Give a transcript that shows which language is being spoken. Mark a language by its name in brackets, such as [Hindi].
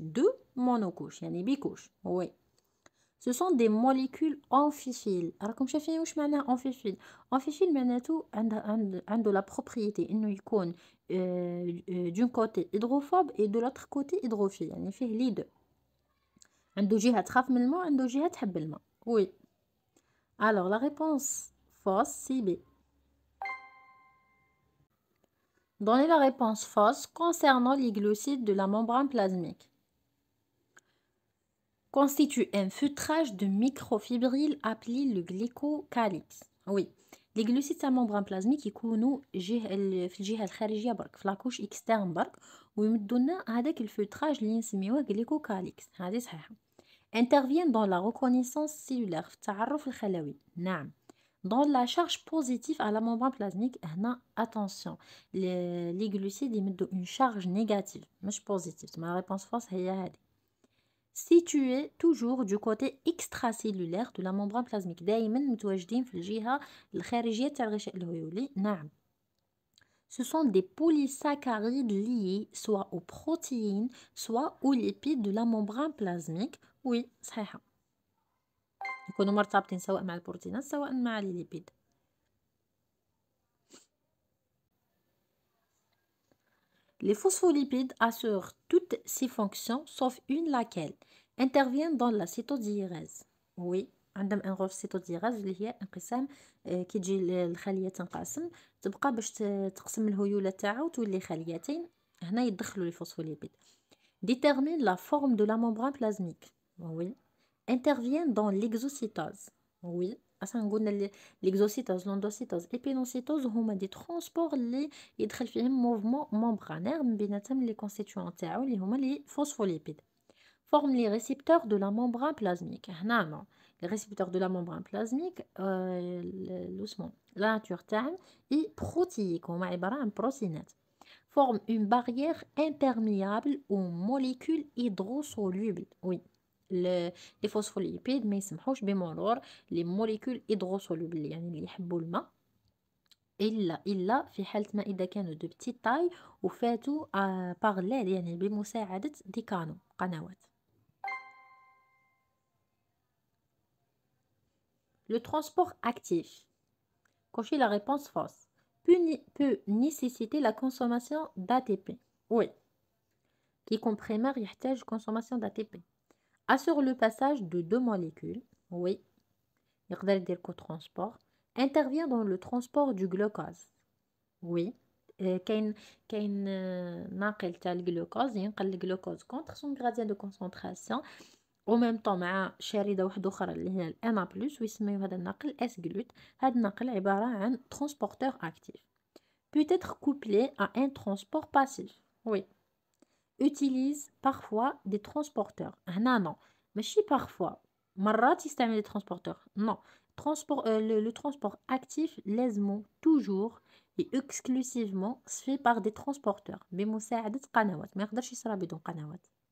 [French] Deux monocouches, [Arabic] يعني بيكوش. [French] Oui. Ce sont des molécules amphiphiles. [Arabic] راكم شايفين واش معناه [French] amphiphiles؟ amphiphiles [Arabic] معناته عنده [French] la propriété [Arabic] انه يكون [French] d'un côté hydrophobe et de l'autre côté hydrophile. [Arabic] يعني فيه [French] les deux. [Arabic] عنده جهة تخاف من الماء وعنده جهة تحب الماء. [French] Oui. Alors la réponse fausse c'est B. Donnez la réponse fausse concernant les glucides de la membrane plasmique. Constitue un feutrage de microfibrilles appelé le glycocalyx. Oui. Les glucides de la membrane plasmique [Arabic] يكونوا في الجهة الخارجية برك في لاكوش اكسترن برك ويمدوا لنا هذاك الفوتراج اللي نسميوه glycocalyx. هذه صحيحة. [French] Interviennent dans la reconnaissance cellulaire [Arabic] في التعرف الخلوي. نعم. [French] Dans la charge positive à la membrane plasmique, attention, les glucides [Arabic] يمدوا [French] une charge négative [Arabic] مش [French] positive. Ma réponse fausse [Arabic] هي هذه. [French] Situés toujours du côté extracellulaire de la membrane plasmique. [Arabic] دائما متواجدين في الجهة الخارجية تاع الغشاء الهويولي. نعم. [French] Ce sont des polysaccharides liés soit aux protéines, soit aux lipides de la membrane plasmique. Oui, [Arabic] صحيحة. يكونوا مرتبطين سواء مع البروتينات سواء مع الليبيد. [French] Les phospholipides assurent toutes ces fonctions sauf une laquelle interviennent dans la cytodiérèse. Oui, [Arabic] عندهم [French] un rôle cytodiérèse [Arabic] اللي هي انقسام كي تجي الخلية تنقسم تبقى باش تقسم الهيولة تاعها وتولي خليتين. هنا يدخلوا [French] les phospholipides. Détermine la forme de la membrane plasmique. Oui. Interviennent dans l'exocytose. Oui. [Arabic] اصلا قلنا [French] l'exocytose, l'endocytose, l'épinocytose [Arabic] هما دي ترونسبور اللي يدخل فيهم موفمون ممبرانير من بيناتهم لي كونستيتيون تاعو اللي هما لي فوسفوليبيد. [French] Forme les récepteurs de la membrane plasmique. [Arabic] هنا [French] non. Les récepteurs de la membrane plasmique [Arabic] اسمه [French] la nature [Arabic] تاعهم اي بروتييك هما عبارة عن بروتينات. [French] Forme une barrière imperméable aux molécules hydrosolubles. Oui. [Arabic] les phospholipides ما يسمحوش بمرور [French] les molécules hydrosolubles [Arabic] يعني اللي يحبوا الماء إلا في حالة ما إذا كانوا [French] de petite taille [Arabic] وفاتوا [French] par l'aide [Arabic] يعني بمساعدة دي قنوات. [French] Le transport actif. Cochez la réponse fausse. Peut nécessiter la consommation d'ATP. Oui. Qui primaire [Arabic] يحتاج [French] consommation d'ATP. Assure le passage de deux molécules. Oui. [Arabic] يقدر يدير [French] co-transport. Intervient dans le transport du glucose. Oui. [Arabic] كاين ناقل تاع الجلوكوز ينقل الجلوكوز [French] contre son gradient de concentration. au même temps [Arabic] مع شاردة واحدة أخرى اللي هي ال Na+ ويسميو هذا الناقل S-glut. هذا الناقل عبارة عن [French] transporteur actif. Peut être couplé à un transport passif. Oui. Utilise parfois des transporteurs. [Arabic] هنا [French] non. [Arabic] ماشي [French] parfois. [Arabic] مرات يستعمل [French] des transporteurs. Non. Le transport actif [Arabic] لازمو [French] toujours et exclusivement se fait par des transporteurs [Arabic] بمساعدة قنوات. ما يقدرش يصرى بدون قنوات.